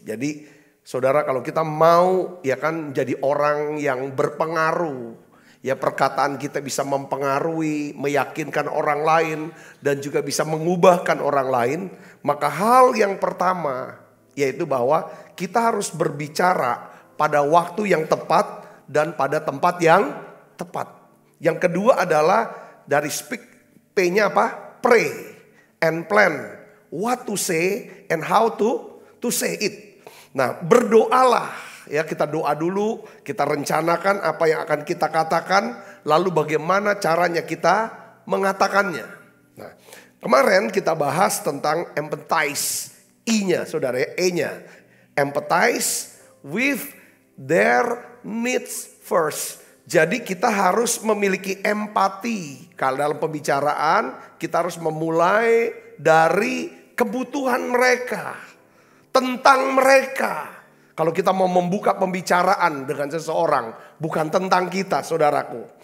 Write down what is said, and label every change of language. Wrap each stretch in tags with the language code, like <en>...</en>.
<id>Jadi saudara, kalau kita mau ya kan jadi orang yang berpengaruh, ya perkataan kita bisa mempengaruhi, meyakinkan orang lain dan juga bisa mengubahkan orang lain, maka hal yang pertama yaitu bahwa kita harus berbicara pada waktu yang tepat dan pada tempat yang tepat. Yang kedua adalah dari speak, P-nya apa?</id> <en>Pray and plan what to say and how to say it.</en> <id>Nah, berdoalah ya, kita doa dulu, kita rencanakan apa yang akan kita katakan, lalu bagaimana caranya kita mengatakannya. Nah, kemarin kita bahas tentang empathize, I-nya saudara ya, E-nya.</id> <en>Empathize with their needs first.</en> <id>Jadi kita harus memiliki empati. Kalau dalam pembicaraan kita harus memulai dari kebutuhan mereka, tentang mereka. Kalau kita mau membuka pembicaraan dengan seseorang, bukan tentang kita, saudaraku.</id>